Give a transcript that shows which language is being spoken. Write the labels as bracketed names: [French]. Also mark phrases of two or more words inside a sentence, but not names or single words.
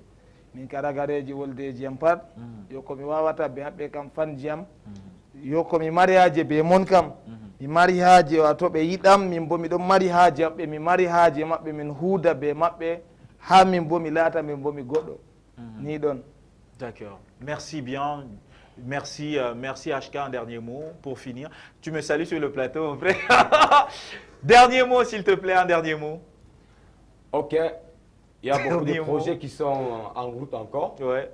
[Fula] min ka ragareji woldeji am pat yo komi wawata be maɓɓe kam fanji am yo komi mari haaje be mon kam mi mari haaje wato ɓe yiɗam min bo miɗon mari haaje maɓɓe mi mari haaje maɓɓe min huuda be maɓɓe ha min bo mi laata min bo mi goɗɗo ni ɗon. [French] D'accord, merci bien. Merci, merci HK, un dernier mot pour finir. Tu me salues sur le plateau, mon frère. Dernier mot, s'il te plaît, un dernier mot. Ok, il y a beaucoup de projets qui sont en route encore. Ouais.